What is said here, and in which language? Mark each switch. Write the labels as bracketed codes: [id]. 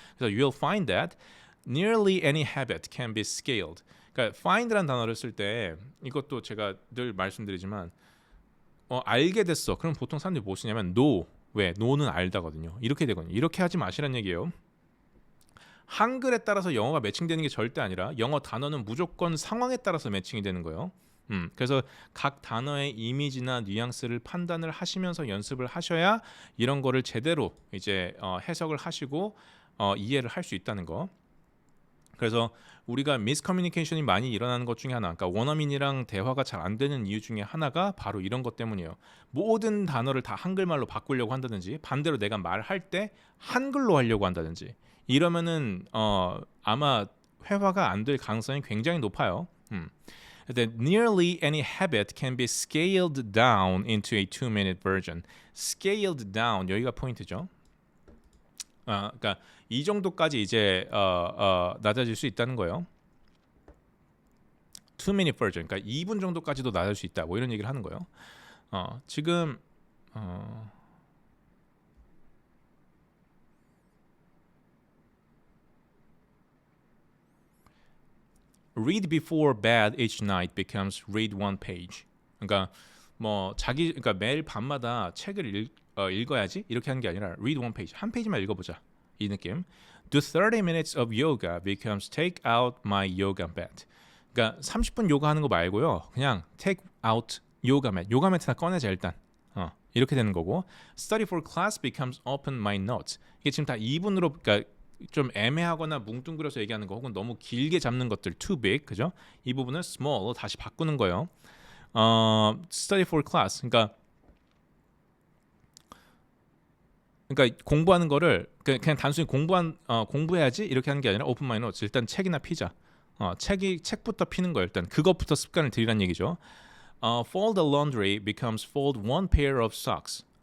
[ko] 그래서 [en] you'll find that nearly any habit can be scaled. [ko] 그러니까 find라는 단어를 쓸 때 이것도 제가 늘 말씀드리지만 알게 됐어. 그럼 보통 사람들이 뭐 쓰냐면 know. 왜? know는 알다거든요. 이렇게 되거든요. 이렇게 하지 마시라는 얘기예요. 한글에 따라서 영어가 매칭되는 게 절대 아니라 영어 단어는 무조건 상황에 따라서 매칭이 되는 거예요. 그래서 각 단어의 이미지나 뉘앙스를 판단을 하시면서 연습을 하셔야 이런 거를 제대로 이제 해석을 하시고 이해를 할 수 있다는 거. 그래서 우리가 미스커뮤니케이션이 많이 일어나는 것 중에 하나, 그러니까 원어민이랑 대화가 잘 안 되는 이유 중에 하나가 바로 이런 것 때문이에요. 모든 단어를 다 한글말로 바꾸려고 한다든지, 반대로 내가 말할 때 한글로 하려고 한다든지, 이러면은 아마 회화가 안 될 가능성이 굉장히 높아요. [en] That nearly any habit can be scaled down into a 2-minute version. Scaled down, [ko] 여기가 포인트죠. 그러니까 이 정도까지 이제 낮아질 수 있다는 거예요. 2-minute version, 그러니까 2분 정도까지도 낮아질 수 있다. 뭐 이런 얘기를 하는 거예요. 지금 [en] read before bed each night becomes read one page. [ko] 그러니까 뭐 그러니까 매일 밤마다 책을 읽어야지 이렇게 하는 게 아니라 [en] read one page, [ko] 한 페이지만 읽어보자 이 느낌. [en] Do 30 minutes of yoga becomes take out my yoga mat. [ko] 그러니까 30분 요가 하는 거 말고요, 그냥 [en] take out yoga mat, [ko] 요가 매트나 꺼내자 일단. 이렇게 되는 거고, [en] study for class becomes open my notes. [ko] 이게 지금 다 2분으로, 그러니까 좀 애매하거나 뭉뚱그려서 얘기하는 거, 혹은 너무 길게 잡는 것들 [en] too big, [ko] 그죠? 이 부분을 small로 다시 바꾸는 거예요. [en] study for class, [ko] 그러니까 공부하는 거를 그냥 단순히 공부해야지 이렇게 하는 게 아니라 [en] open my notes, [ko] 일단 책이나 피자. 책부터 피는 거예요. 일단 그것부터 습관을 들이란 얘기죠. [en] Fold the laundry becomes fold one pair of socks.